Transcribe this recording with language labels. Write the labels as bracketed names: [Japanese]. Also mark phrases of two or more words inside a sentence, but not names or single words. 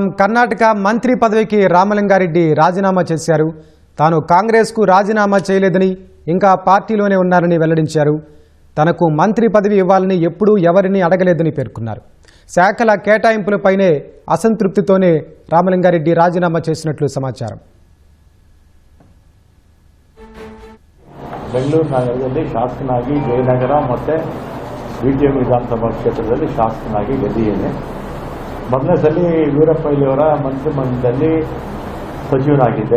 [Telugu] కర్ణాటక మంత్రి పదవికి రామలింగారెడ్డి రాజీనామా చేశారు. తాను కాంగ్రెస్కు రాజీనామా చేయలేదని, ఇంకా పార్టీలోనే ఉన్నారని వెల్లడించారు. తనకు మంత్రి పదవి ఇవ్వాలని ఎప్పుడూ ఎవరిని అడగలేదని పేర్కొన్నారు. శాఖల కేటాయింపులపైనే అసంతృప్తితోనే రామలింగారెడ్డి రాజీనామా చేసినట్లు సమాచారం. [Kannada] ಬೆಂಗಳೂರು ನಗರದಲ್ಲಿ ಶಾಸಕನಾಗಿ ಜಯನಗರ ಮತ್ತು ಬಿಟಿಎಂ ವಿಧಾನಸಭಾ ಕ್ಷೇತ್ರದಲ್ಲಿ ಶಾಸಕನಾಗಿ ಗೆದ್ದಿದ್ದೇನೆ. ಮೊದಲನೇ ಸಲ ವೀರಪ್ಪ ಮೊಯ್ಲಿಯವರ ಮಂತ್ರಿಮಂಡಲದಲ್ಲಿ ಸಚಿವನಾಗಿದ್ದೆ.